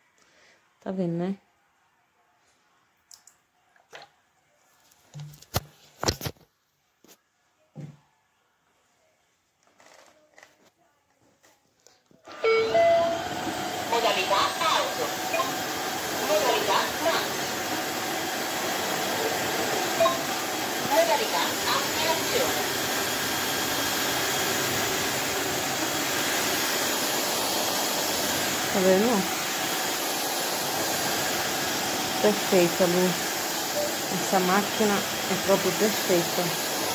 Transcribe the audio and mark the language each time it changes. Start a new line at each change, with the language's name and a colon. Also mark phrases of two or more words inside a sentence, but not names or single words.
Portuguese: Tá vendo, né?
Italian: Modalità auto. Modalità max. Modalità aspirazione.
Portuguese: Tá vendo? Perfeita, Lu. Essa máquina é próprio perfeita.